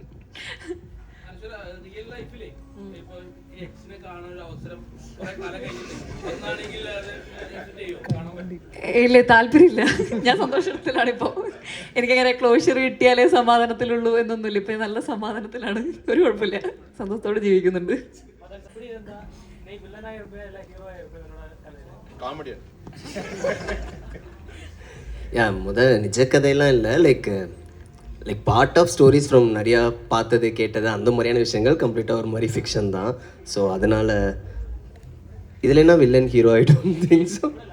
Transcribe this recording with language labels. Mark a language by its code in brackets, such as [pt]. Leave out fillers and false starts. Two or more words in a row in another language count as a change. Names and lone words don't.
[ml] ഇല്ല, താല്പര്യമില്ല. ഞാൻ സന്തോഷത്തിലാണ് ഇപ്പോൾ. എനിക്കങ്ങനെ ക്ലോഷർ കിട്ടിയാലേ സമാധാനത്തിലുള്ളൂ എന്നൊന്നുമില്ല. ഇപ്പം നല്ല സമാധാനത്തിലാണ്, ഒരു കുഴപ്പമില്ല, സന്തോഷത്തോടെ ജീവിക്കുന്നുണ്ട്. [ta] நிஜ கதையெல்லாம் இல்லை, [en] like part of stories from [ta] நிறையா பார்த்தது கேட்டது அந்த மாதிரியான விஷயங்கள் கம்ப்ளீட்டாக ஒரு மாதிரி ஃபிக்ஷன் தான். [en] ஸோ [ta] அதனால் இதில் என்ன [en] villain hero I don't think so.